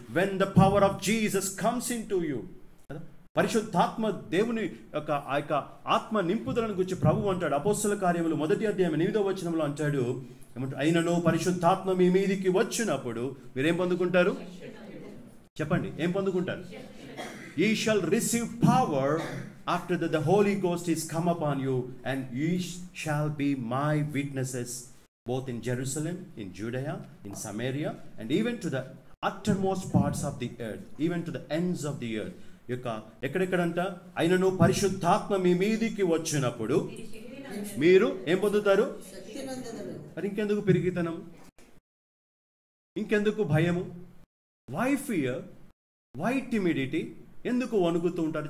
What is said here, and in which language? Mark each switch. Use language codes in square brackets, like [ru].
[en] when the power of Jesus comes in to you, [te] పరిశుద్ధాత్మ దేవుని యొక్క ఆత్మ నింపుదలను గురించి ప్రభువు అంటాడు. అపోస్తల కార్యములు 1వ అధ్యాయం 8వ వచనంలో అంటాడు, అయినను పరిశుద్ధాత్మ మీ మీదికి వచ్చినప్పుడు మీరేం పొందుకుంటారు? చెప్పండి, ఏం పొందుకుంటారు? [en] Ye shall receive power after that the Holy Ghost is come upon you, and ye shall be my witnesses both in Jerusalem, in Judea, in Samaria, and even to the uttermost parts of the earth, even to the ends of the earth. [te] ఎక్కడెక్కడంట అయినను పరిశుద్ధాత్మ మీ మీదికి వచ్చినప్పుడు మీరు ఏం పొందుతారు? మరి ఇంకెందుకు పిరిగితనం, ఇంకెందుకు భయము? [en] Why fear, why timidity? [te] ఎందుకు వణుకుతూ ఉంటారు?